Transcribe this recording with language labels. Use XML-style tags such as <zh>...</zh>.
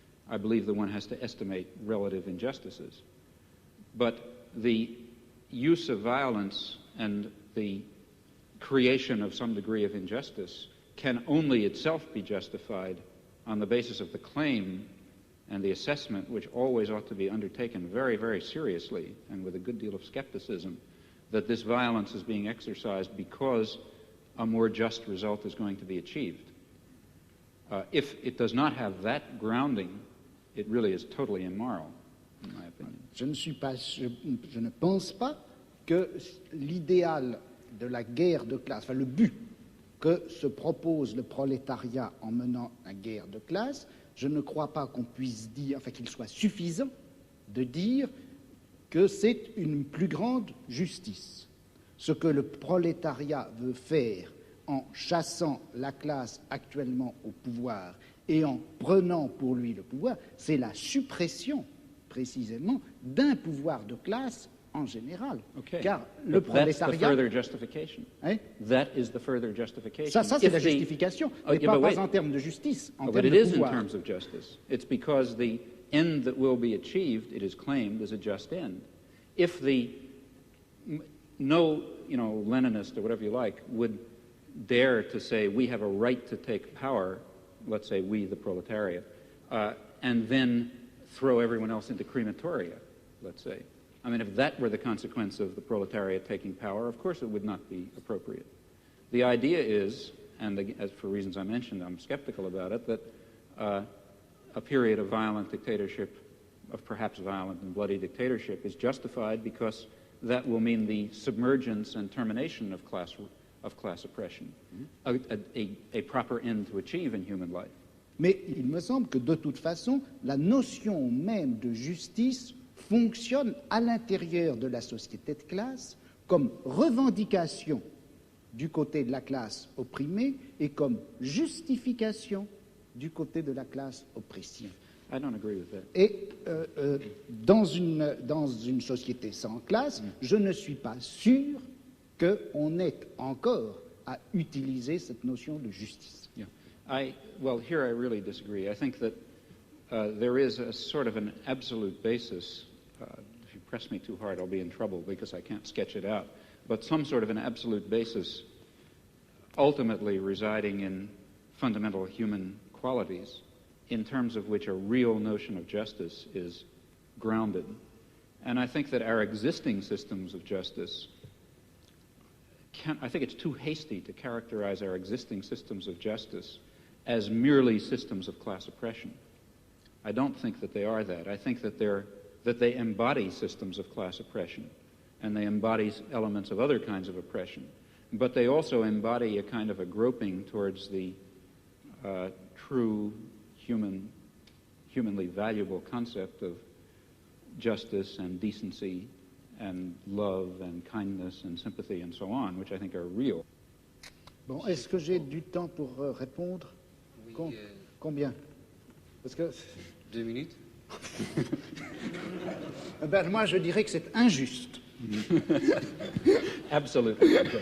<en>I believe that one has to estimate relative injustices. But the use of violence and the creation of some degree of injustice can only itself be justified on the basis of the claim and the assessment, which always ought to be undertaken very, very seriously and with a good deal of skepticism, that this violence is being exercised because a more just result is going to be achieved. If it does not have that grounding, it really is totally immoral, in my opinion.</en> <fr>Je ne pense pas que l'idéal de la guerre de classe, enfin le but que se propose le prolétariat en menant la guerre de classe, je ne crois pas qu'on puisse dire, enfin qu'il soit suffisant de dire que c'est une plus grande justice. Ce que le prolétariat veut faire en chassant la classe actuellement au pouvoir et en prenant pour lui le pouvoir, c'est la suppression précisément d'un pouvoir de classe en général.</fr> <en>Okay.</en> <fr>Car le prolétariat... Hein?</fr> <en>That is the further justification.</en> <fr>Ça c'est la justification, mais pas en termes de justice, en termes de pouvoir.</fr> <en>But it is in terms of justice. It's because the end that will be achieved, it is claimed, is a just end. If no Leninist or whatever you like would dare to say we have a right to take power, let's say we, the proletariat, and then throw everyone else into crematoria, let's say. I mean, if that were the consequence of the proletariat taking power, of course it would not be appropriate. The idea is, and as for reasons I mentioned, I'm skeptical about it, that a period of violent dictatorship, of perhaps violent and bloody dictatorship, is justified because that will mean the submergence and termination of of class oppression, a proper end to achieve in human life.</en> <fr>Mais il me semble que de toute façon, la notion même de justice fonctionne à l'intérieur de la société de classe comme revendication du côté de la classe opprimée et comme justification du côté de la classe oppressive.</fr> <en>I don't agree with that.</en> <fr>Et dans une société sans classe, je ne suis pas sûr qu'on ait encore à utiliser cette notion de justice.</fr> <en>Yeah. Well, here I really disagree. I think that there is a sort of an absolute basis. If you press me too hard, I'll be in trouble because I can't sketch it out. But some sort of an absolute basis ultimately residing in fundamental human qualities in terms of which a real notion of justice is grounded. And I think that our existing systems of justice I think it's too hasty to characterize our existing systems of justice as merely systems of class oppression. I don't think that they are that. I think that they embody systems of class oppression, and they embody elements of other kinds of oppression. But they also embody a kind of a groping towards the true humanly valuable concept of justice and decency and love and kindness and sympathy and so on, which I think are real.</en> <fr>Bon, est-ce que j'ai du temps pour répondre? Oui, Combien? Parce que 2 minutes. Ben, moi, je dirais que c'est injuste.</fr> <en>Absolutely.</en>